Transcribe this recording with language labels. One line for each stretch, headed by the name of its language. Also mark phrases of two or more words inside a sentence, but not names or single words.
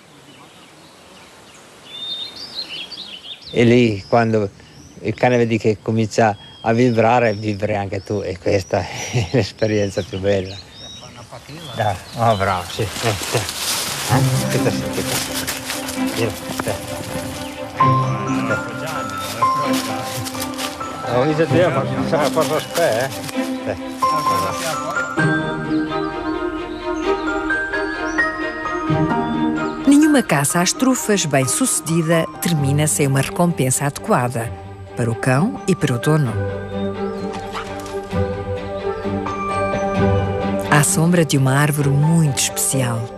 Italian: E lì quando il cane vedi che comincia a vibrare, vibri anche tu, e questa è l'esperienza più bella. Dai, oh bravo, sì, sì. Aspetta. Ho visto te a fare lo spè,
Portuguese: Nenhuma caça às trufas bem-sucedida termina sem uma recompensa adequada para o cão e para o dono. À sombra de uma árvore muito especial.